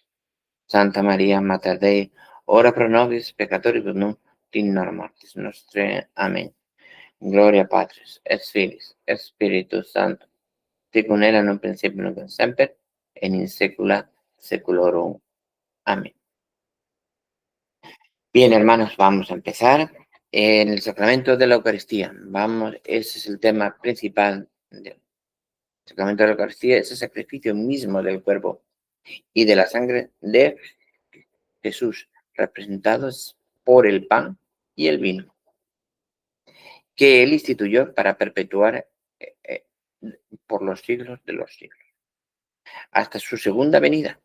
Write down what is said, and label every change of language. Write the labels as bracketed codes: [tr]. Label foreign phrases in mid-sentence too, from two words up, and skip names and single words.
[la] Santa Maria, Mater Dei, ora pro nobis peccatoribus nunc et in hora mortis nostrae. [es] Amén. [la] Gloria Patris, et Filii, et Spiritus Sancto, sicut erat in principio nunc et semper, et in saecula saeculorum. [es] Amén. Bien, hermanos, vamos a empezar. En el sacramento de la Eucaristía, ese es el tema principal del sacramento de la Eucaristía, es el sacrificio mismo del cuerpo y de la sangre de Jesús, representados por el pan y el vino, que él instituyó para perpetuar por los siglos de los siglos, hasta su segunda venida.